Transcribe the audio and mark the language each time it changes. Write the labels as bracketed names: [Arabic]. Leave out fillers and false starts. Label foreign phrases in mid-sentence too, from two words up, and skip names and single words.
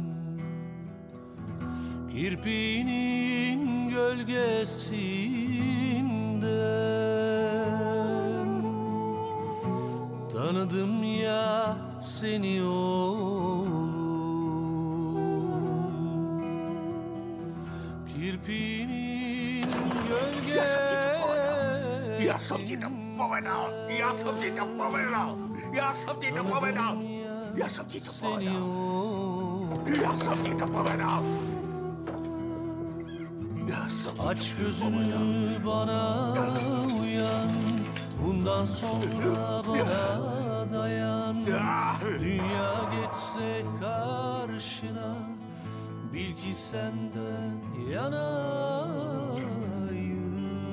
[Turkish] Kirpiğinin gölgesinden tanıdım ya seni oğlum. Kirpiğinin gölgesinden [Slovak] Ja som ti to povedal! Ja som ti to povedal! Ja som ti to povedal! Ja som ti to povedal! Ja som ti to povedal! [Turkish] Aç gözünü bana uyan, bundan sonra bana dayan. Dünya geçse karşına, bil ki senden yanayım.